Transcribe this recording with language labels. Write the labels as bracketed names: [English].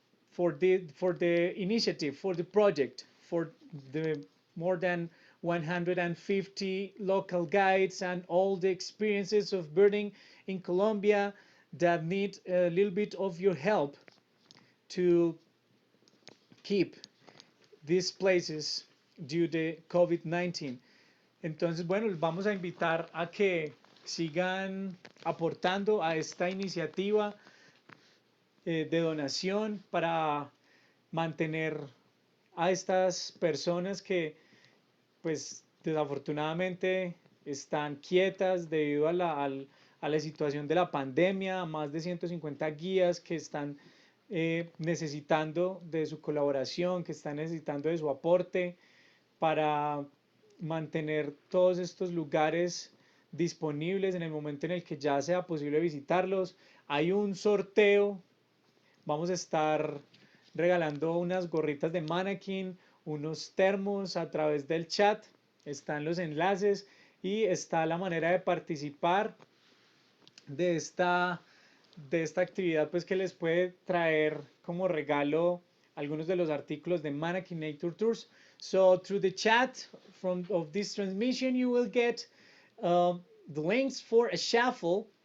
[English] for the initiative, for the project, for the more than 150 local guides and all the experiences of birding in Colombia that need a little bit of your help to keep these places due to COVID-19. [Spanish] Entonces, bueno, les vamos a invitar a que sigan aportando a esta iniciativa de donación para mantener a estas personas que, pues, desafortunadamente están quietas debido a la situación de la pandemia. Más de 150 guías que están necesitando de su colaboración, que están necesitando de su aporte para mantener todos estos lugares disponibles en el momento en el que ya sea posible visitarlos. Hay un sorteo, vamos a estar regalando unas gorritas de Manakin, unos termos a través del chat, están los enlaces y está la manera de participar de esta actividad, pues que les puede traer como regalo algunos de los artículos de Manakinnaturetours. [English] So through the chat of this transmission, you will get the links for a shuffle.